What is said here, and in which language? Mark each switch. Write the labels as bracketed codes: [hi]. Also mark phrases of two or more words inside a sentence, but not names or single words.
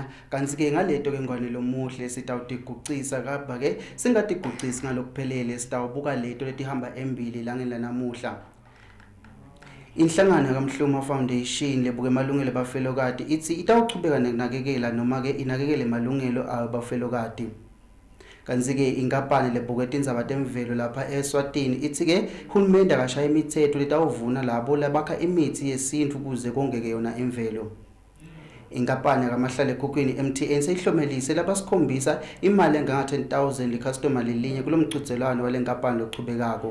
[ss] Kanti-ke ngaleto-ke ngwanelo muhle sitawutigucisa kabha-ke singatigucisi ngalokuphelele, sitawubuka leto letihamba embili langeni lanamuhla. Inhlangano yakamhluma Foundation lebuke emalungelo abafelokati ithi itawuchubeka nekunakekela noma-ke inakekele emalungelo abafelokati. Kanzi-ke inkampani lebukela indzaba temvelo lapha eSwatini ithi-ke uhulumende akashaya imithetho letawuvuna labo labakha imithi yesintu ukuze kongeke yona imvelo. Inkampani yakamahlala ekhukhwini MTN seyihlomelise labasikhombisa imali engango-10,000 icustomer lilinye kulomgcugcelwano wale nkampani lochubekako.